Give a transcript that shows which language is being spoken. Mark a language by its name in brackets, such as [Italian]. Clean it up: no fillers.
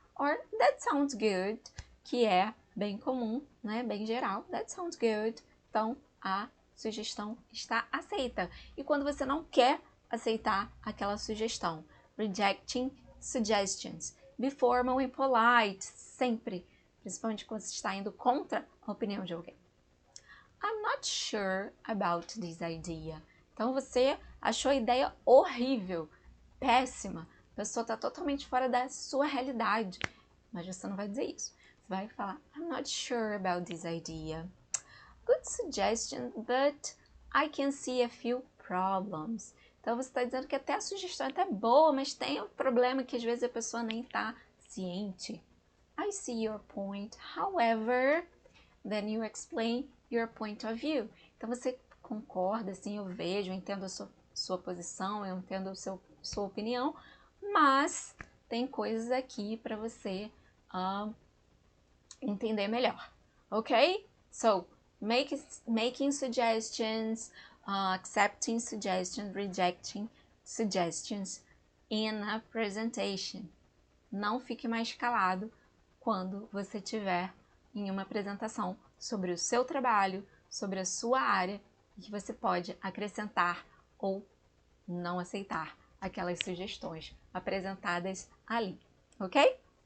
[English] Or that sounds good, [Portuguese] que é bem comum, né, bem geral. [English] That sounds good. [Portuguese] Então, a sugestão está aceita. E quando você não quer aceitar aquela sugestão, [English] rejecting suggestions. Be formal and polite, [Portuguese] sempre, principalmente quando você está indo contra a opinião de alguém. [English] I'm not sure about this idea. [Portuguese] Então você achou a ideia horrível, péssima, a pessoa está totalmente fora da sua realidade, mas você não vai dizer isso. Você vai falar, [English] I'm not sure about this idea. Good suggestion, but I can see a few problems. [Portuguese] Então você está dizendo que até a sugestão é até boa, mas tem um problema que às vezes a pessoa nem está ciente. [English] I see your point, however, then you explain your point of view. [Portuguese] Então você concorda, assim, eu vejo, eu entendo a sua posição, eu entendo o seu sua opinião, mas tem coisas aqui para você entender melhor, ok? [English] So, making suggestions, accepting suggestions, rejecting suggestions in a presentation. [Portuguese] Não fique mais calado quando você estiver em uma apresentação sobre o seu trabalho, sobre a sua área, e que você pode acrescentar ou não aceitar aquelas sugestões apresentadas ali, ok?